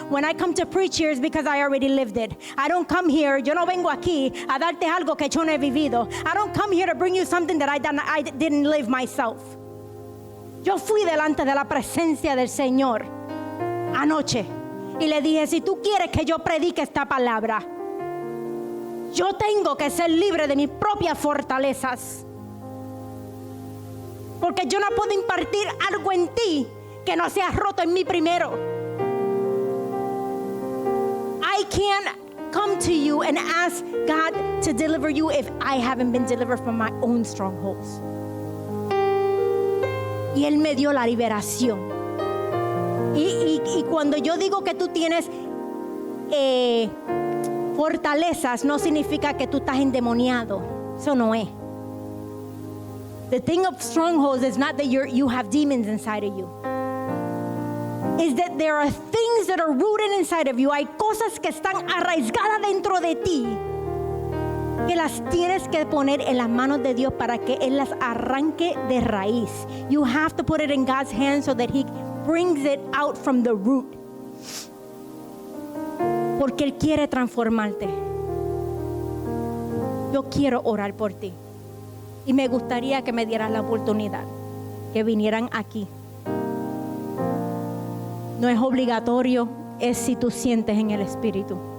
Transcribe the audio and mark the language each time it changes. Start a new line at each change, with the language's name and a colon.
English: When I come to preach here is because I already lived it. I don't come here,
Spanish: yo no vengo aquí a darte algo que yo no he vivido.
English: I don't come here to bring you something that I didn't live myself.
Spanish: Yo fui delante de la presencia del Señor anoche y le dije, si tú quieres que yo predique esta palabra, yo tengo que ser libre de mis propias fortalezas. Porque yo no puedo impartir algo en ti que no sea roto en mí primero.
English: I can't come to you and ask God to deliver you if I haven't been delivered from my own strongholds.
Spanish: Y Él me dio la liberación. Y cuando yo digo que tú tienes fortalezas, no significa que tú estás endemoniado. Eso no es.
English: The thing of strongholds is not that you have demons inside of you. Is that there are things that are rooted inside of you.
Spanish: Hay cosas que están arraigadas dentro de ti que las tienes que poner en las manos de Dios para que Él las arranque de raíz.
English: You have to put it in God's hands so that He brings it out from the root.
Spanish: Porque Él quiere transformarte. Yo quiero orar por ti. Y me gustaría que me dieras la oportunidad, que vinieran aquí. No es obligatorio, es si tú sientes en el Espíritu.